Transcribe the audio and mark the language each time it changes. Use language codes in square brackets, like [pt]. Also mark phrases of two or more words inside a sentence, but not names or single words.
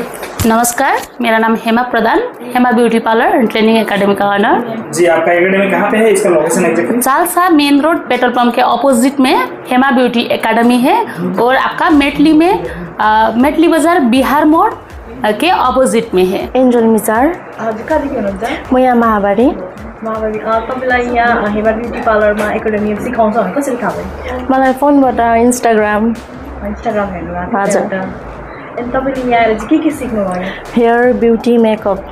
[hi] नमस्कार, मेरा नाम हेमा प्रधान, हेमा ब्यूटी पार्लर एंड ट्रेनिंग एकेडमी का ऑनर। जी, आपका एकेडमी कहाँ पे है? इसका लोकेशन एग्जैक्टली? चालसा मेन रोड पेट्रोल पंप के ऑपोजिट में हेमा ब्यूटी एकेडमी है और आपका मेटली में मेटली बाजार बिहार मोड़ के अपोजिट में है। एन्जल मिचार। [ne] हजुर, कहाँदेखि हुनुहुन्छ? म यहाँ महाबारी। तपाईँलाई यहाँ हेमा ब्युटी पार्लरमा एकाडेमी सिकाउँछ भने कसरी थाहा भयो? मलाई फोनबाट इन्स्टाग्राम हेर्नु भएको? हजुर। अनि तपाईँले यहाँ आएर चाहिँ के सिक्नुभयो? [en] hair beauty makeup.